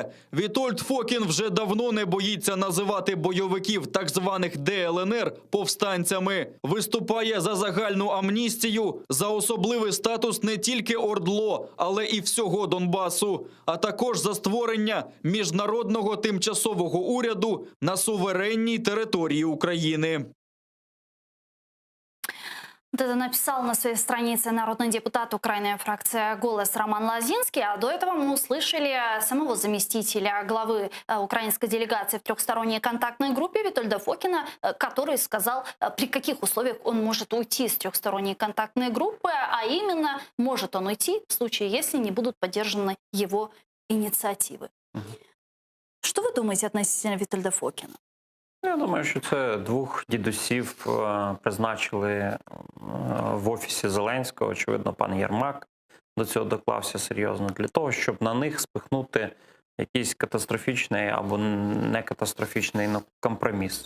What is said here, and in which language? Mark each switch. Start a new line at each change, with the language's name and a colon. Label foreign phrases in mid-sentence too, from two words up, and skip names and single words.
Ukrainian: Вітольд Фокін вже давно не боїться називати бойовиків так званих ДЛНР повстанцями. Виступає за загальну амністію, за особливий статус не тільки ОРДЛО, але і всього Донбасу, а також за створення міжнародного тимчасового уряду на суверенній території України.
Russian: Это написал на своей странице народный депутат Украины фракция «Голос» Роман Лозинский. А до этого мы услышали самого заместителя главы украинской делегации в трехсторонней контактной группе Витольда Фокина, который сказал, при каких условиях он может уйти с трехсторонней контактной группы, а именно может он уйти в случае, если не будут поддержаны его инициативы. Что вы думаете относительно Витольда Фокина?
Ukrainian: Я думаю, що це двох дідусів призначили в офісі Зеленського. Очевидно, пан Єрмак до цього доклався серйозно для того, щоб на них спихнути якийсь катастрофічний або не катастрофічний компроміс.